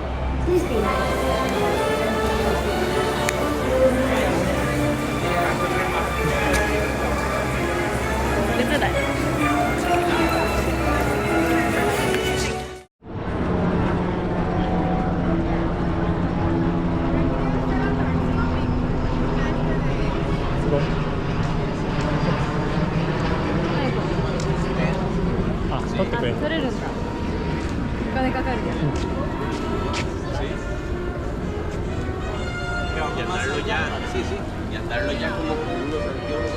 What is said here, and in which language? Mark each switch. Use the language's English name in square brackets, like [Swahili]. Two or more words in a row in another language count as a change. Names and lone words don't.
[English] Please be nice. [Japanese] 別だよ。すごい。あ、取ってくれる。取れるんだ。お金かかるけど。 [Spanish] Y andarlo ya, sí, sí, y andarlo ya como con unos anteojos.